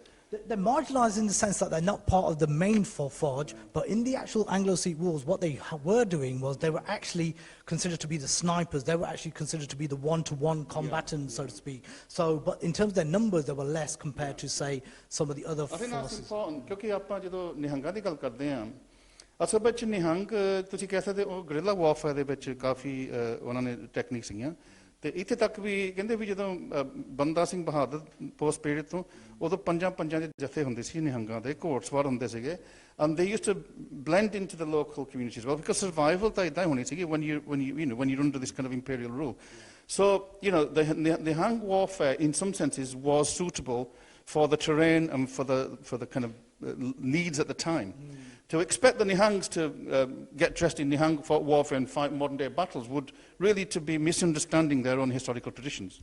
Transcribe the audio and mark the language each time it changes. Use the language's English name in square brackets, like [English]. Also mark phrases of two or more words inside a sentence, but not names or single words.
[English] They're marginalised in the sense that they're not part of the main forge, but in the actual Anglo Sikh Wars, what they were doing was they were actually considered to be the snipers. They were actually considered to be the one-to-one combatants, so to speak. So, but in terms of their numbers, they were less compared to, say, some of the other forces. I think that's important, because [Punjabi] ਆਪਾਂ ਜਦੋਂ ਨਿਹੰਗਾਂ ਦੀ ਗੱਲ ਕਰਦੇ ਹਾਂ ਅਸਲ ਵਿੱਚ ਨਿਹੰਗ ਤੁਸੀਂ ਕਹਿ ਸਕਦੇ ਉਹ [English] guerrilla warfare [Punjabi] ਦੇ ਵਿੱਚ ਕਾਫੀ ਉਹਨਾਂ ਨੇ ਟੈਕਨੀਕ ਸੀਗੀਆਂ ਤੇ ਇੱਥੇ ਤੱਕ ਵੀ ਕਹਿੰਦੇ ਵੀ ਜਦੋਂ ਬੰਦਾ ਸਿੰਘ ਬਹਾਦਰ [English] post period [Punjabi] ਤੋਂ ਉਦੋਂ ਪੰਜਾਂ ਦੇ ਜਥੇ ਹੁੰਦੇ ਸੀ ਨਿਹੰਗਾਂ ਦੇ ਘੋੜਸਵਾਰ ਹੁੰਦੇ ਸੀਗੇ [English] and they used to blend into the local community as well because survival [Punjabi] ਤਾਂ ਇਦਾਂ ਹੋਣੀ ਸੀਗੀ [English] when you're under this kind of imperial rule. So the Nihang warfare in some senses was suitable for the terrain and for the kind of needs at the time. To expect the Nihangs to get dressed in Nihang warfare and fight modern-day battles would really to be misunderstanding their own historical traditions.